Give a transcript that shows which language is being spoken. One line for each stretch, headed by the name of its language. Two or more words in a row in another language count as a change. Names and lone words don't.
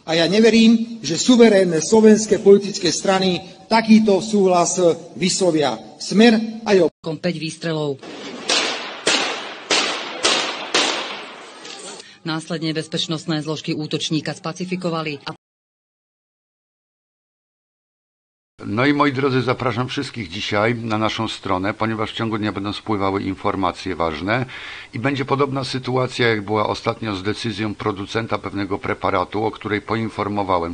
Slovak: A ja neverím, že suverénne slovenské politické strany takýto súhlas vyslovia. Smer a jo. 5 výstrelov. Následne bezpečnostné zložky útočníka spacifikovali.
Polish: No i moi drodzy, zapraszam wszystkich dzisiaj na naszą stronę, ponieważ w ciągu dnia będą spływały informacje ważne i będzie podobna sytuacja, jak była ostatnio z decyzją producenta pewnego preparatu, o której poinformowałem.